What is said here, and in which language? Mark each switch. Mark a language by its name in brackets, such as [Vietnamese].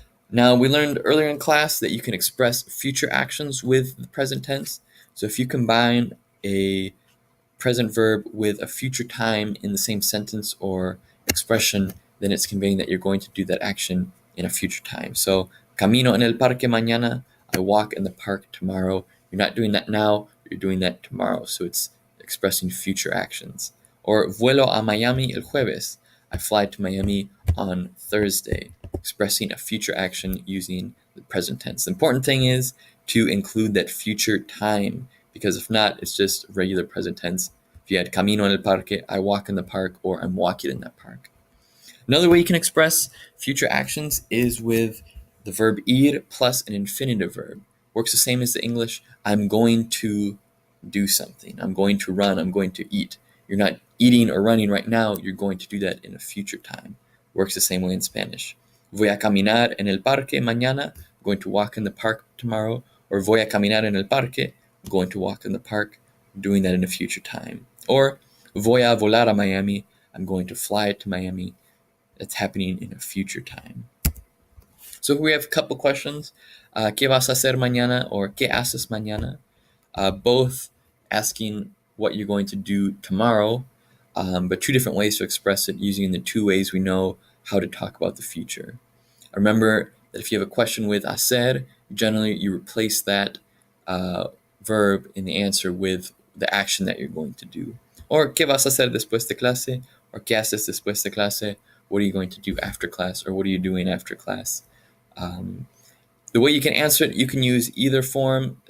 [English] Now, we learned earlier in class that you can express future actions with the present tense. So if you combine a present verb with a future time in the same sentence or expression, then it's conveying that you're going to do that action in a future time. [Spanish] So, camino en el parque mañana. [English] I walk in the park tomorrow. You're not doing that now, you're doing that tomorrow. So it's expressing future actions. [Spanish] Or vuelo a Miami el jueves. [English] I fly to Miami on Thursday, expressing a future action using the present tense. The important thing is to include that future time, because if not, it's just regular present tense. If you had [Spanish] camino en el parque, [English] I walk in the park, or I'm walking in that park. Another way you can express future actions is with the verb ir plus an infinitive verb. Works the same as the English, I'm going to do something. I'm going to run, I'm going to eat. You're not eating or running right now, you're going to do that in a future time. Works the same way in Spanish. [Spanish] Voy a caminar en el parque mañana. [English] I'm going to walk in the park tomorrow. [Spanish] Or voy a caminar en el parque. [English] I'm going to walk in the park. I'm doing that in a future time. Or [Spanish] voy a volar a Miami. [English] I'm going to fly to Miami. It's happening in a future time. So we have a couple questions. [Spanish] ¿Qué vas a hacer mañana? [English] Or [Spanish] ¿qué haces mañana? [English] Both asking what you're going to do tomorrow, but two different ways to express it using the two ways we know how to talk about the future. Remember that if you have a question with hacer, generally you replace that verb in the answer with the action that you're going to do. [Spanish] Or ¿qué vas a hacer después de clase? Or ¿qué haces después de clase? [English] What are you going to do after class? Or what are you doing after class? The way you can answer it, you can use either form.